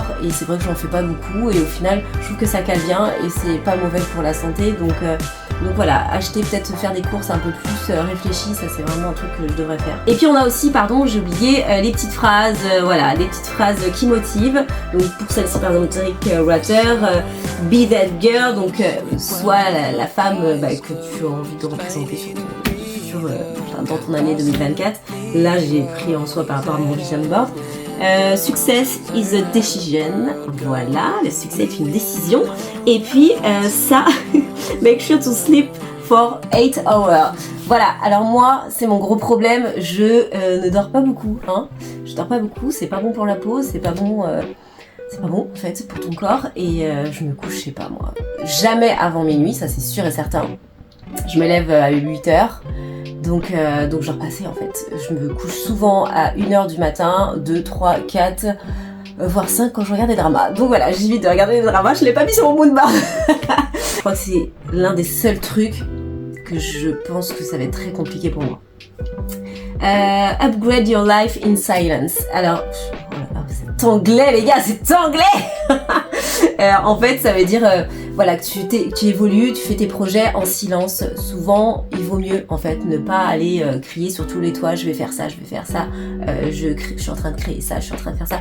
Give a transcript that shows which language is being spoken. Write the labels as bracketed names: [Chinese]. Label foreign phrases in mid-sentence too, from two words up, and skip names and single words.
[French] Et c'est vrai que j'en fais pas beaucoup. Et au final, je trouve que ça cale bien et c'est pas mauvais pour la santé. Donc voilà, acheter, peut-être faire des courses un peu plus réfléchies, ça c'est vraiment un truc que je devrais faire. Et puis on a aussi, pardon, j'ai oublié, les petites phrases, voilà, les petites phrases qui motivent. Donc pour celle-ci, par exemple, Rick Rutter, [English] be that girl, [French] donc soit la femme que tu as envie de représenter dans ton année 2024. Là, j'ai pris en soi par rapport à mon [English] vision board. Success is a decision. [French] Voilà, le succès est une décision. Et puis ça, [English] make sure to sleep for 8 hours. [French] Voilà, alors moi, c'est mon gros problème. Je ne dors pas beaucoup. Hein. Je dors pas beaucoup, c'est pas bon pour la peau, c'est pas bon. C'est pas bon en fait pour ton corps. Et je me couche, je sais pas moi, jamais avant minuit, ça c'est sûr et certain. Je me lève à 8 heures. Donc je dors pas assez en fait. Je me couche souvent à 1h du matin, 2, 3, 4, voire 5 quand je regarde des dramas. Donc voilà, j'évite de regarder des dramas, je l'ai pas mis sur mon moodboard. Je crois que c'est l'un des seuls trucs que je pense que ça va être très compliqué pour moi. [English] Upgrade your life in silence. [French] Alors, c'est anglais les gars, c'est anglais. En fait, ça veut dire voilà, que tu évolues, tu fais tes projets en silence. Souvent, il vaut mieux en fait ne pas aller crier sur tous les toits, je vais faire ça, je suis en train de créer ça, je suis en train de faire ça.